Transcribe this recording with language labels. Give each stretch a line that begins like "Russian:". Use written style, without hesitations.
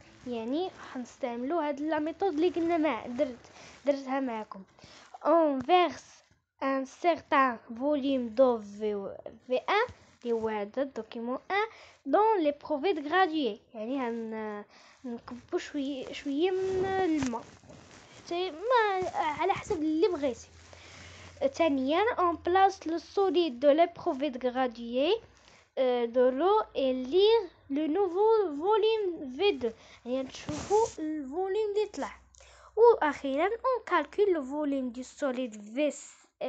Arabic: يعني حنستعملوا هاد لا ميثود اللي قلنا درتها معكم.
French: On verse un certain volume d'eau V1
Arabic: اللي هو هذا الدوكيمون 1
French: dans les provets gradués.
Arabic: يعني نكبوا شويه من الماء ما على حسب اللي بغيتي. ثانيا
French: on place le solide de l'éprouvette graduée de l'eau et lire le nouveau volume V2.
Arabic: يعني نشوفوا الفوليوم اللي طلع. واخيرا
French: on calcule le volume du solide VS.